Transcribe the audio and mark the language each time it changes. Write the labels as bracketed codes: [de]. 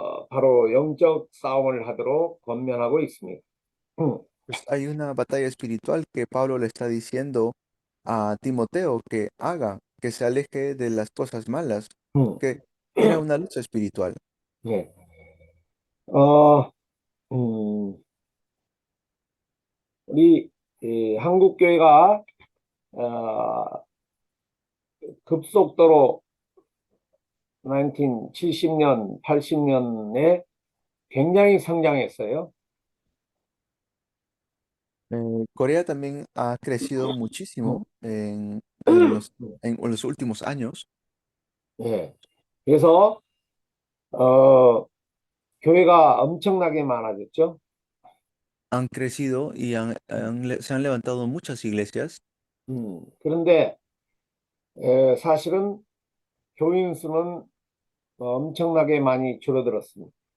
[ko] 바로 영적 싸움을 하도록 권면하고 있습니다. [es] Pues hay una batalla espiritual que Pablo le está diciendo a Timoteo que haga, que se aleje de las cosas malas, 음, que era una lucha espiritual. [ko] 네. 어, 음, 우리 한국 교회가 급속도로 1970년, 80년에 굉장히 성장했어요. [es] Corea también ha crecido muchísimo en los últimos años. [ko] 예. 그래서 어, 교회가 엄청나게 많아졌죠. [es] Han crecido y se han levantado muchas iglesias, [ko] 그런데 사실은 교인 수는 엄청나게 많이 줄어들었습니다.